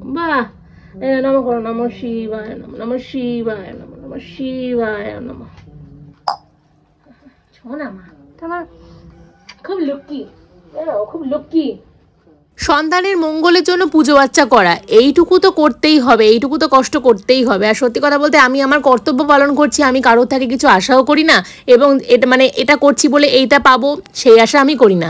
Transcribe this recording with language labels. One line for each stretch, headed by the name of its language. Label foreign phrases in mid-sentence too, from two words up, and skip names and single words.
Bangla: বাহ, নমঃ করো,
Sanskrit: নমঃ শিবায় নমঃ, নমঃ শিবায় নমঃ, নমঃ শিবায় নমঃ।
Bangla: শোনা মা, তোমার খুব লক্ষ্মী, খুব লক্ষ্মী। সন্তানের মঙ্গলের জন্য পুজো বাচ্চা করা, এইটুকু তো করতেই হবে, এইটুকু তো কষ্ট করতেই হবে। আর সত্যি কথা বলতে আমি আমার কর্তব্য পালন করছি, আমি কারোর থেকে কিছু আশাও করি না, এবং এটা মানে এটা করছি বলে এইটা পাবো সেই আশা আমি করি না।